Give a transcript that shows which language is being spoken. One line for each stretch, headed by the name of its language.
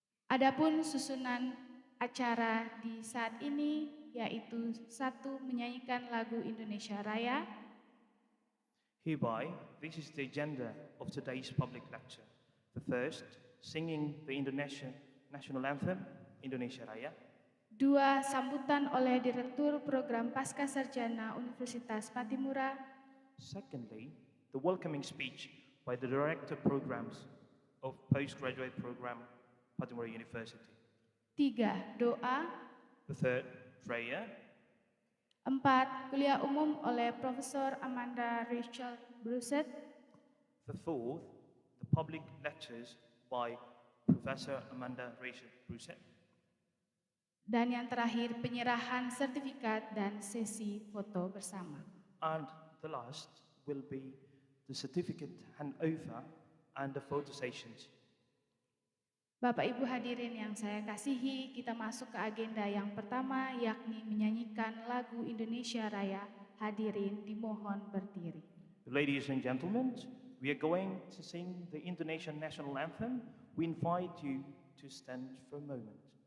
Indonesian: Adapun susunan acara di saat ini yaitu 1. Menyanyikan lagu Indonesia Raya.
English: Hereby, this is the agenda of today's public lecture. The first, singing the Indonesian national anthem, Indonesia Raya.
Indonesian: 2. Sambutan oleh Direktur Program PASCASARJANA Universitas Pattimura.
English: Secondly, the welcoming speech by the Director Programs of Postgraduate Program, Pattimura University.
Indonesian: 3. Doa.
English: The third, prayer.
Indonesian: 4. Kuliah umum oleh Profesor Amanda Rachel Bruset.
English: The fourth, the public lectures by Professor Amanda Rachel Bruset.
Indonesian: Dan yang terakhir, penyerahan sertifikat dan sesi foto bersama.
English: And the last will be the certificate handover and the photo sessions.
Indonesian: Bapak Ibu hadirin yang saya kasihi, kita masuk ke agenda yang pertama yakni menyanyikan lagu Indonesia Raya. Hadirin dimohon berdiri.
English: Ladies and gentlemen, we are going to sing the Indonesian national anthem. We invite you to stand for a moment.